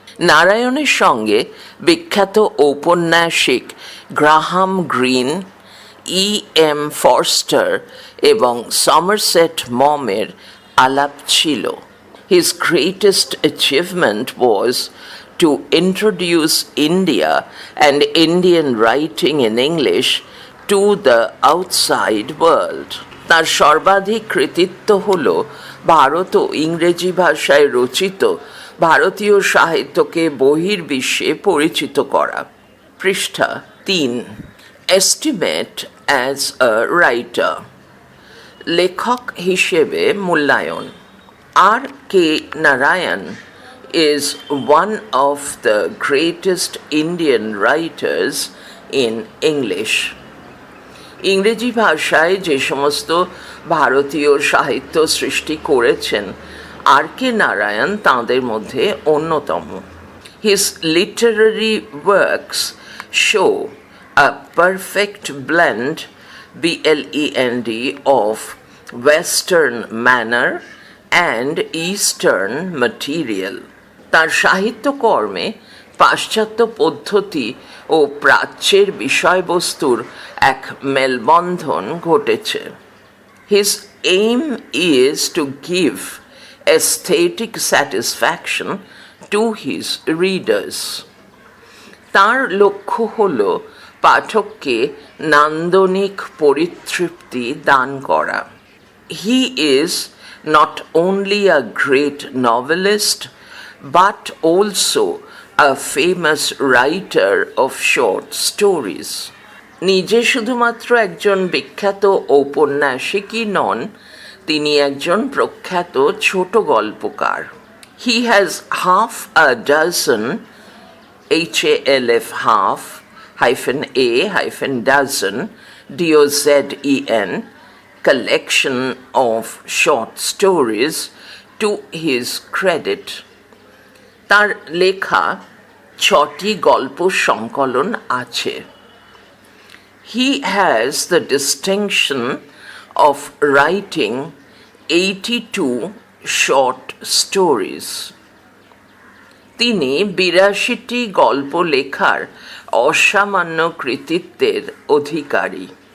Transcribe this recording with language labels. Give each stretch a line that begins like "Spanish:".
Bangla: নারায়ণের সঙ্গে বিখ্যাত ঔপন্যাসিক গ্রাহাম গ্রিন, E.M. ফরস্টার এবং সমারসেট মমের আলাপ ছিল।
English: His greatest achievement was to introduce India and Indian writing in English to the outside world.
Bangla: তার সর্বাধিক কৃতিত্ব হল ভারত ও ইংরেজি ভাষায় রচিত ভারতীয় সাহিত্যকে বহির্বিশ্বে পরিচিত করা। পৃষ্ঠা 3।
English: Estimate as a writer,
Bangla: লেখক হিসেবে মূল্যায়ন।
English: R.K. Narayan is one of the greatest Indian writers in English.
Bangla: ইংরেজি ভাষায় যে সমস্ত ভারতীয় সাহিত্য সৃষ্টি করেছেন R.K. নারায়ণ তাঁদের মধ্যে অন্যতম।
English: His literary works show a perfect blend, BLEND, of Western manner and Eastern material.
Bangla: তার সাহিত্যকর্মে পাশ্চাত্য পদ্ধতি ও প্রাচ্যের বিষয়বস্তুর এক মেলবন্ধন ঘটেছে।
English: His aim is to give aesthetic satisfaction to his readers.
Bangla: তার লক্ষ্য হল পাঠককে নান্দনিক পরিতৃপ্তি দান করা।
English: He is not only a great novelist but also a famous writer of short stories.
Bangla: নিজে শুধুমাত্র একজন বিখ্যাত ঔপন্যাসিকই নন, তিনি একজন প্রখ্যাত ছোট গল্পকার।
English: He has half a dozen, HALF half, -A-dozen, DOZEN, collection of short stories to his credit.
Bangla: তার লেখা 6টি গল্প সংকলন আছে।
English: He has the distinction of writing 82 short stories.
Bangla: তিনি 82টি গল্প লেখার অসামান্য কৃতিত্বের অধিকারী।